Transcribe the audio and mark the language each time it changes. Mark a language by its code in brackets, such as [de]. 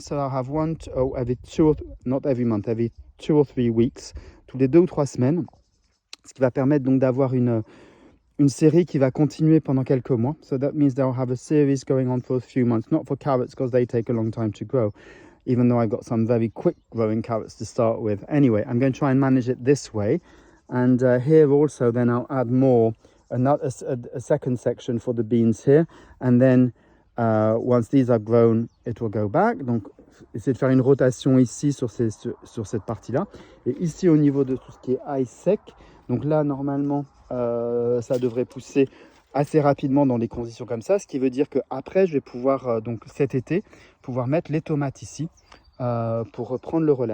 [en] So I'll have every 2 not every month, every 2 or 3 weeks, [fr] tous les 2 ou 3 semaines, ce qui va permettre donc d'avoir une série qui va continuer pendant quelques mois. [en] So that means they'll have a series going on for a few months, not for carrots because they take a long time to grow, even though I've got some very quick growing carrots to start with. Anyway, I'm going to try and manage it this way. And here also then I'll add more, a second section for the beans here, and then once these are grown, it will go back. [fr] Donc, essayer de faire une rotation ici sur cette partie-là. Et ici, au niveau de tout ce qui est ail sec, donc là, normalement, ça devrait pousser assez rapidement dans des conditions comme ça. Ce qui veut dire qu'après, je vais pouvoir, donc cet été, pouvoir mettre les tomates ici pour reprendre le relais.